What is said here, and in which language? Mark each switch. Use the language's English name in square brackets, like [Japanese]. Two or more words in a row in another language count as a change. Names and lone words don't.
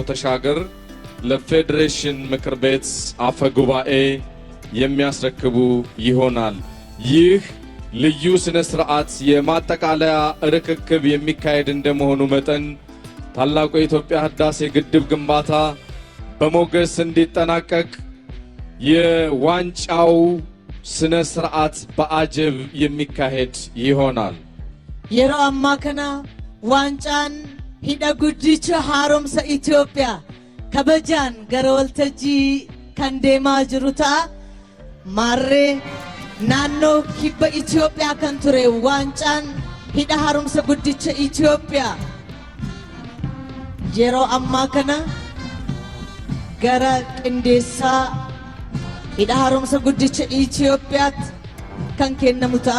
[Amharic] ተሻገር ለፌዴሬሽን ምክር ቤት አፈ ጉባኤ የሚያስረክቡ ይሆናል። ይህ ልዩ ስነ ስርዓት የማጠቃለያ ርክክብ የሚካሄድ እንደመሆኑ መጠን ታላቁ የኢትዮጵያ ህዳሴ ግድብ ግንባታ በሞገስ እንዲጠናቀቅ የዋንጫው ስነ ስርዓት በአጀብ የሚካሄድ ይሆናል። [Oromo] yeroo ammaa kana waancaan hidha guddicha haaromsa Itoophiyaa kabajaan gara waltajjii kan deemaa jiru ta'a. Maarree naannoo kibba Itoophiyaa kan ture waancaan hidha haaromsa guddicha Itoophiyaa yeroo ammaa kana gara qindeessaa hidha haaromsa guddicha Itoophiyaatti kan kennamu ta'a.